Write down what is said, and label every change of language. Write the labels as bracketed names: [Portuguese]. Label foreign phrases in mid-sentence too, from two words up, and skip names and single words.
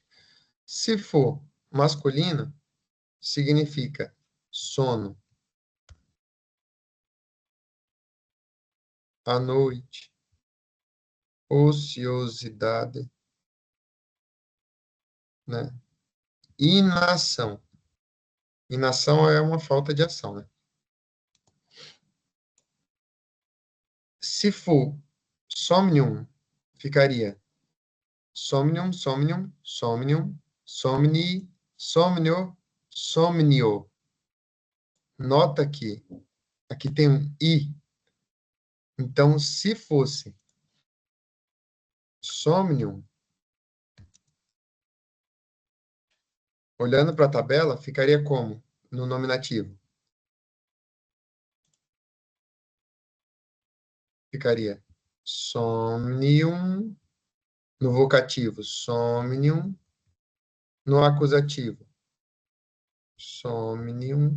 [Portuguese] Se for masculino, significa sono, à noite, ociosidade, né? Inação. Inação é uma falta de ação, né? [Latin] Se for somnium, ficaria somnium, somnium, somnium, somni, somnio, somnio. [Portuguese] Nota que aqui tem um i. Então, se fosse somnium, olhando para a tabela, ficaria como no nominativo? Ficaria somnium, no vocativo, somnium, no acusativo, somnium.